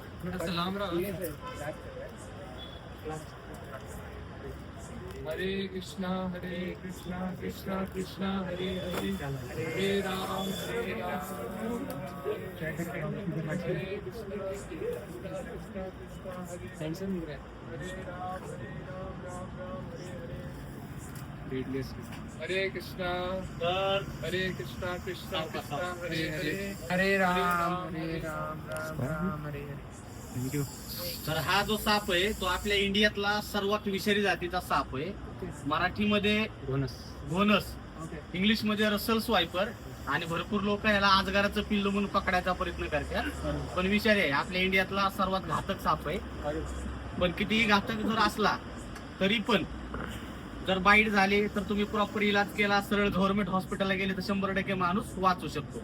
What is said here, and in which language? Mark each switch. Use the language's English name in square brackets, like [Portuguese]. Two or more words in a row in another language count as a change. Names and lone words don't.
[Marathi] थोडासा लांब राहा. [Sanskrit] हरे कृष्णा कृष्णा कृष्णा हरे हरे हरे राम हरे कृष्णा कृष्णा कृष्णा हरे हरे हरे राम राम राम हरे हरे. [Marathi] थँक्यू. तर हा जो साप आहे तो आपल्या इंडियातला सर्वात विषारी जातीचा साप आहे. मराठीमध्ये घोनस, इंग्लिश मध्ये रसल स्वायपर. आणि भरपूर लोक याला आजगाराचं पिल्लू म्हणून पकडायचा प्रयत्न करतात. पण विषारी आहे. आपल्या इंडियातला सर्वात घातक साप आहे. पण कितीही घातक जर असला तरी पण जर बाईट झाली तर तुम्ही प्रॉपर इलाज केला, सरळ [English] government hospital [Marathi] गेले तर 100% माणूस वाचू शकतो.